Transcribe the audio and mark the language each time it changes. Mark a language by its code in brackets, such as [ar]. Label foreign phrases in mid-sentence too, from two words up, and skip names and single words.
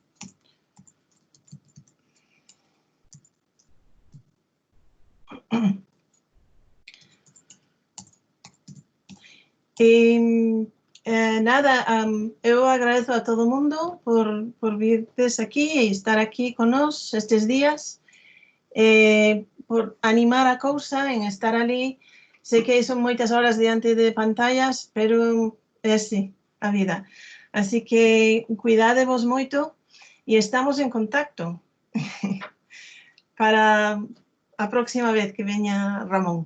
[es] Nada, yo agradezco a todo el mundo por vir desde aquí y estar aquí con nosotros estos días, por animar [gl] a cousa en estar ali. [es] Sé que son muchas horas [gl] diante de pantallas, pero é así a vida. Así que cuidadevos moito e estamos en contacto para a próxima vez que veña Ramón.